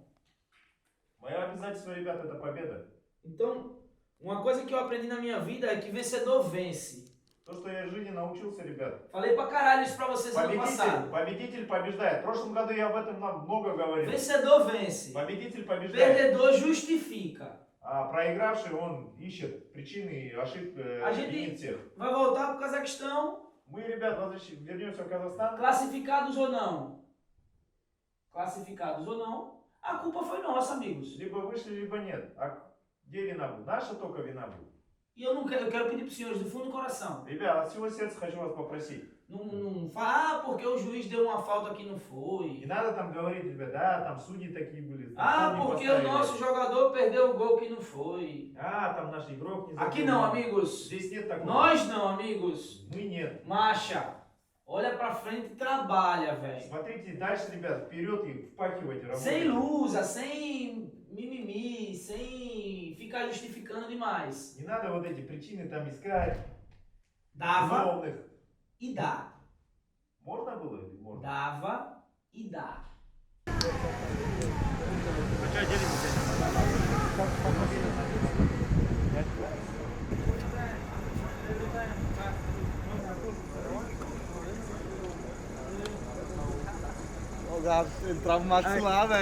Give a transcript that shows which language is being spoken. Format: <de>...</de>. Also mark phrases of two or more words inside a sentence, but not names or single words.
<ru>Мое обязательство, ребят, это победа.</ru> <pt>Então, uma coisa que eu aprendi na minha vida é que vencedor vence.</pt> <ru>То, что я в жизни научился, ребят.</ru> <pt>Falei pra caralho isso pra vocês no ano passado.</pt> <ru>Победитель побеждает. В прошлом году я об этом много говорил.</ru> <pt>Vencedor vence.</pt> <ru>Победитель побеждает.</ru> <pt>Perdedor justifica.</pt> <ru>А проигравший, он ищет причины и ошибки,</ru> <pt>A</pt> <ru>винит</ru> <pt>gente</pt> <ru>всех.</ru> <pt>vai voltar pro Cazaquistão,</pt> <ru>Мы, ребят, вернемся в Казахстан.</ru> <pt>classificados ou não. classificados ou não, a culpa foi nossa, amigos.</pt> <ru>Либо вышли, либо нет. А где вина будет? Наша только вина будет.</ru> <pt>E eu quero pedir para os senhores do fundo do coração.</pt> <ru>Ребята, от всего сердца хочу вас попросить.</ru> <pt>Não fala, porque o juiz deu uma falta que não foi.</pt> <ru>Не надо там говорить, ребята, да, там судьи такие были.</ru> <pt>Porque o nosso jogador perdeu o gol que não foi.</pt> <ru>Там наш игрок не забил.</ru> <pt>Aqui não, amigos.</pt> <ru>Здесь нет такого.</ru> <pt>Nós não, amigos.</pt> <ru>Мы нет.</ru> <pt>Marcha. Olha pra frente e trabalha, velho.</pt> <ru>Смотрите дальше, ребят, вперед и впахивайте, работайте.</ru> <pt>Sem lusa, sem mimimi, sem ficar justificando demais.</pt> <ru>Не надо вот эти причины там искать.</ru> <pt>Dava</pt> <ru>Виновных.</ru> <pt>e dá.</pt> <ru>Можно было или можно?</ru> <pt>Dava e dá. O Gabi, ele trava o maxilar, velho.</pt>